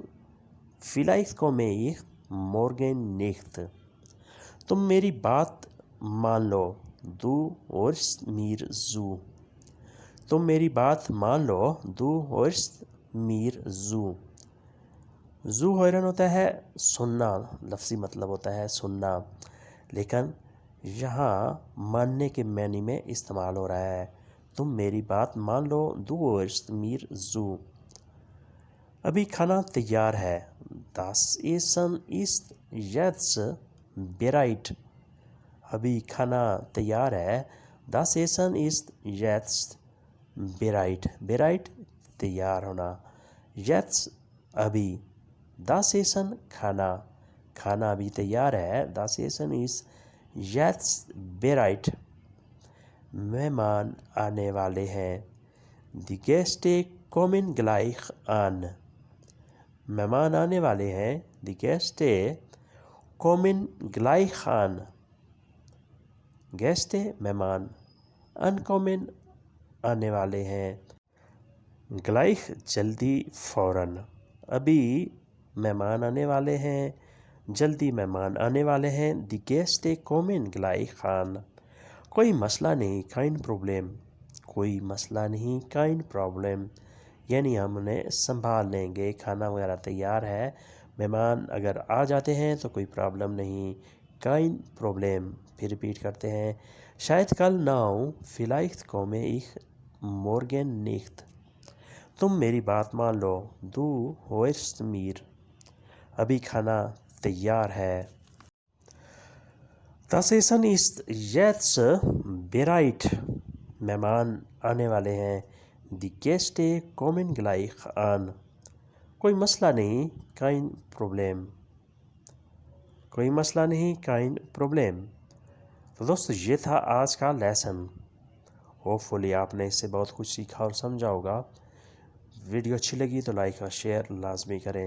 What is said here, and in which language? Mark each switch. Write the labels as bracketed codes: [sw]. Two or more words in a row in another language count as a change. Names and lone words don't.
[de] Vielleicht komme ich morgen nicht. [ur] تم میری بات مان لو. [de] Du hörst mir zu. [ur] تم میری بات مان لو. [de] Du hörst mir zu. zu hören [ur] ہوتا ہے سننا. لفظی مطلب ہوتا ہے سننا. لیکن یہاں ماننے کے معنی میں استعمال ہو رہا ہے. تم میری بات مان لو. [de] Du hörst mir zu. [ur] ابھی کھانا تیار ہے. [de] Das Essen ist jetzt bereit. [ur] ابھی کھانا تیار ہے. [de] Das Essen ist jetzt bereit. [ur] bereit تیار ہونا. jetzt ابھی. [de] Das Essen [ur] کھانا. کھانا ابھی تیار ہے. [de] Das Essen ist jetzt bereit. [ur] مہمان آنے والے ہیں. [de] Die Gäste kommen gleich an. [ur] مہمان آنے والے ہیں. [de] Die Gäste kommen gleich an. [ur] Gäste مہمان. Ankommen آنے والے ہیں. Gleich جلدی فوراً. ابھی مہمان آنے والے ہیں. جلدی مہمان آنے والے ہیں. [de] Die Gäste kommen gleich an. [ur] کوئی مسئلہ نہیں. [de] Kein Problem. [ur] کوئی مسئلہ نہیں. [de] Kein Problem. [ur] یعنی ہم انہیں سنبھال لیں گے. کھانا وغیرہ تیار ہے. مہمان اگر آ جاتے ہیں تو کوئی پرابلم نہیں. [de] Kein Problem. [ur] پھر ریپیٹ کرتے ہیں. شاید کل نہ آؤں. [de] Vielleicht komme ich morgen nicht. [ur] تم میری بات مان لو. [de] Du hörst mir. [ur] ابھی کھانا تیار ہے. [de] Das Essen ist jetzt bereit. [ur] مہمان آنے والے ہیں. [de] Die Gäste kommen gleich an. [ur] کوئی مسئلہ نہیں. [de] Kein Problem. [ur] کوئی مسئلہ نہیں. [de] Kein Problem. [ur] تو دوستو یہ تھا آج کا لیسن. ہوپفلی آپ نے اس سے بہت کچھ سیکھا اور سمجھا ہوگا. ویڈیو اچھی لگی تو لائک اور شیئر لازمی کریں.